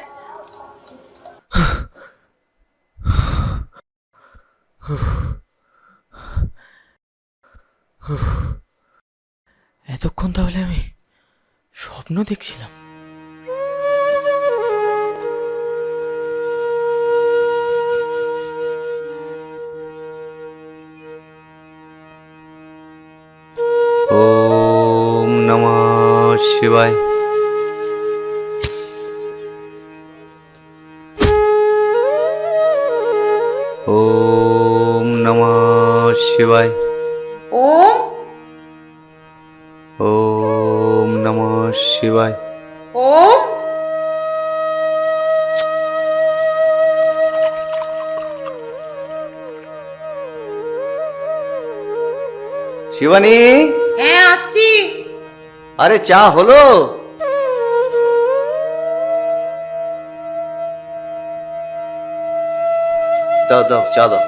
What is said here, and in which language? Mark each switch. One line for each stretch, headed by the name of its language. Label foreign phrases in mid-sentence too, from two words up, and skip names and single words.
Bangla: এতক্ষণ তাহলে আমি স্বপ্ন দেখছিলাম?
Sanskrit: ওম নমঃ শিবায়। ওম নমঃ শিবায়। ওম ওম নমঃ শিবায়। ওম
Bangla: শিবানী, হ্যাঁ আসছি। আরে চা হলো? দাও দাও, চা দাও।